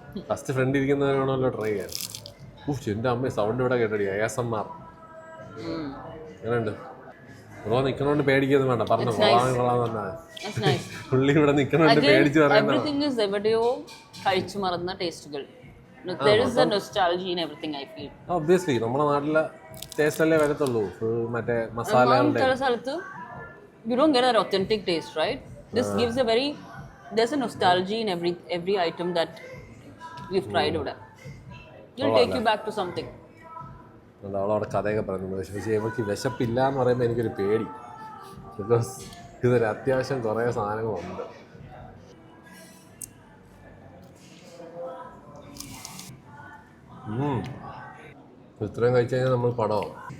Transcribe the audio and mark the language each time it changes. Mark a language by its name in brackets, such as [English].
[Malayalam] First front ഇരിക്കുന്നവരാണല്ലോ try ചെയ്യാൻ. എൻ്റെ അമ്മ സൗണ്ട് ഇവിടെ കേട്ടടി, ASMR. എങ്ങനെയുണ്ട് ബ്രോ? നിൽക്കണോണ്ട് പേടിക്കൊന്നും വേണ്ട, പറഞ്ഞു കൊള്ളാന്ന് പറഞ്ഞാൽ. പുള്ളി ഇവിടെ നിൽക്കണോണ്ട് പേടിച്ച് പറയുന്നത്. കഴിച്ചു മറന്ന ടേസ്റ്റുകൾ. [English] There is a nostalgia in everything I feel. [Malayalam] Obviously, നമ്മുടെ നാട്ടിലെ ടേസ്റ്റ് അല്ലേ വരത്തുള്ളൂ. മറ്റേ മസാലകളുടെ [English] സ്ഥലത്ത് you don't get that authentic taste, right? This gives a very, there's a nostalgia in every item that We've tried ഇവിടെ. You'll take you back to something. [Malayalam] അവളവിടെ കഥയൊക്കെ പറയുന്നുണ്ട്. പക്ഷേ ഇവൾക്ക് വിശപ്പില്ല എന്ന് പറയുമ്പോൾ എനിക്കൊരു പേടി. ബിക്കോസ് ഇതൊരു അത്യാവശ്യം കുറേ സാധനങ്ങളുണ്ട്. ഇത്രയും കഴിച്ചു കഴിഞ്ഞാൽ നമ്മൾ പടമാവും.